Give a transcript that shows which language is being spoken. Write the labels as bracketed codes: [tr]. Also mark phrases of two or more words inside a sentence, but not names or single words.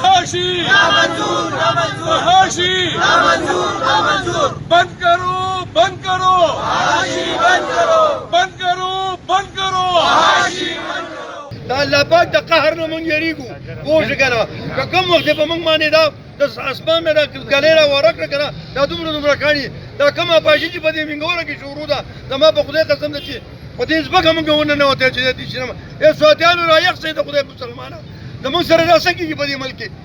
[ur] فحاشی فحاشی بند کرو بند کرو بند کرو بند کرو [ps] دا الله پاک د قهر نه مونږ یریږو پوه شو که نه که کوم وخت یې په مونږ باندې دا د اسمان نه دا ګلۍ را واره کړه که نه دا دومره کاڼي دا کومه پاشي چې په دې مینګوره کې شروع ده زما په خدای قسم ده چې په دې ځمکه مونږ وننوتل چې دې شنه ای سواتیانو رایق شئ د خدای مسلمانه زمونږ سره دا څه کېږي په دې ملک کې